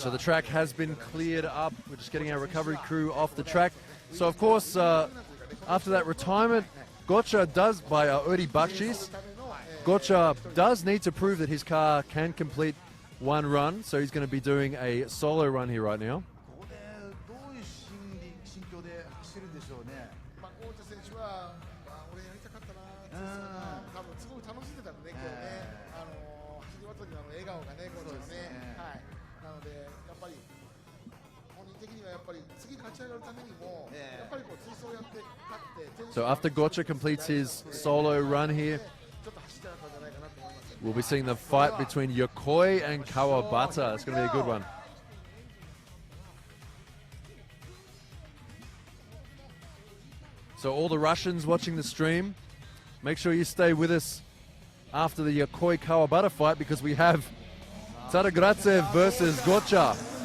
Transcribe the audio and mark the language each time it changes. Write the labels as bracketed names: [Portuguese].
[English] so the track has been cleared up. We're just getting our recovery crew off the track. So of course, after that retirement, Gotcha does by Uri Bakshis. Gotcha does need to prove that his car can complete one run, so he's going to be doing a solo run here right now. [Japanese] ここでどういう心境で走るんでしょうね。ゴーチャ選手は、俺やりたかったなって多分すごい楽しんでたんでね、今日ね、走り終わった時の笑顔がね、ゴーチャのね、はい、なのでやっぱり本人的にはやっぱり次勝ち上がるためにも、やっぱりこう追走やって勝って。 [English] So after Gotcha completes his solo run here, we'll be seeing the fight between Yokoi and Kawabata. It's going to be a good one. So all the Russians watching the stream, make sure you stay with us after the Yokoi Kawabata fight because we have Sadagratsev versus Gotcha.